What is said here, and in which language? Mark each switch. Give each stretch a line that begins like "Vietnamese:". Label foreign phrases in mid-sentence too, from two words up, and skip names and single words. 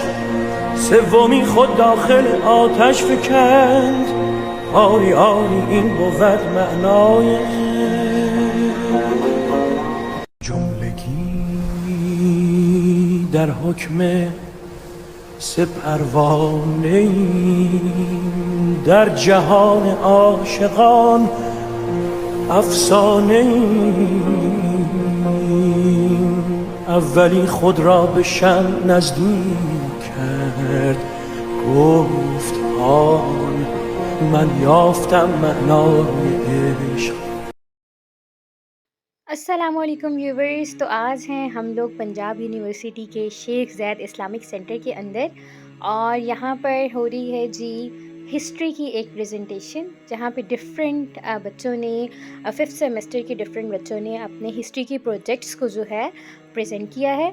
Persian: سومی خود داخل آتش فکند، آری آری این بود معنای جملگی در حکم سه پروانه ایم، در جهان عاشقان افسانه ایم. اولی خود را به شمع نزدیک کرد، گفت آن من یافتم معنای عشق.
Urdu: السلام علیکم ویورز. تو آج ہیں ہم لوگ پنجاب یونیورسٹی کے شیخ زید اسلامک سینٹر کے اندر اور یہاں پر ہو رہی ہے جی ہسٹری کی ایک پریزنٹیشن، جہاں پے ڈفرنٹ بچوں نے 5th سمسٹر کے ڈفرنٹ بچوں نے اپنے ہسٹری کی پروجیکٹس کو جو ہے پریزنٹ کیا ہے.